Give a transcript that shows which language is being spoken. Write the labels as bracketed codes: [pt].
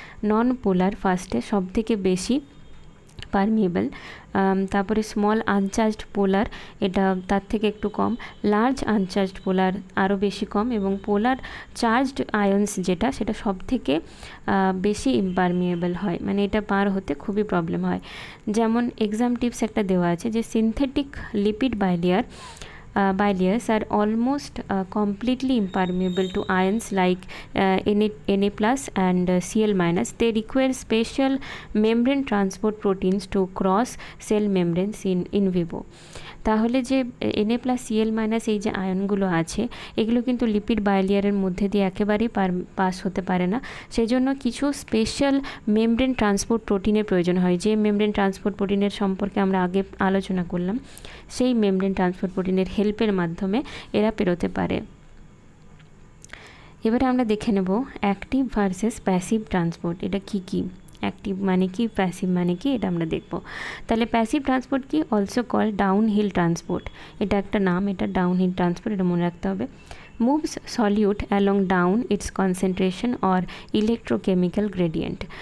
[bn] নন পোলার ফার্স্টে সব থেকে বেশি পারমিয়েবল, তারপরে স্মল আনচার্জড পোলার এটা তার থেকে একটু কম, লার্জ আনচার্জড পোলার আরও বেশি কম, এবং পোলার চার্জড আয়ন্স সেটা সব থেকে বেশি ইমপারমিয়েবল হয়, মানে এটা পার হতে খুবই প্রবলেম হয়। যেমন এক্সাম টিপস একটা দেওয়া আছে যে [en] Synthetic lipid bilayers are almost completely impermeable to ions like Na+ and Cl-. They require special membrane transport proteins to cross cell membranes in vivo. [bn] তাহলে যে Na+, Cl- এই যে আয়নগুলো আছে এগুলো কিন্তু লিপিড বাইলেয়ারের মধ্যে দিয়ে একেবারেই পাস হতে পারে না, সেই জন্য কিছু স্পেশাল মেমব্রেন ট্রান্সপোর্ট প্রোটিনের প্রয়োজন হয়, যে মেমব্রেন ট্রান্সপোর্ট প্রোটিনের সম্পর্কে আমরা আগে আলোচনা করলাম, সেই মেমব্রেন ট্রান্সপোর্ট প্রোটিনের হেল্পের মাধ্যমে এরা পেরোতে পারে। এবারে আমরা দেখে নেব অ্যাক্টিভ ভার্সেস প্যাসিভ ট্রান্সপোর্ট, এটা কি অ্যাক্টিভ মানে কি, প্যাসিভ মানে কি, এটা আমরা দেখব। তাহলে প্যাসিভ ট্রান্সপোর্ট কি, [en] also call downhill transport, [bn] এটা একটা নাম, এটা ডাউন হিল ট্রান্সপোর্ট, এটা মনে রাখতে হবে। [en] moves solute along down its concentration or electrochemical gradient.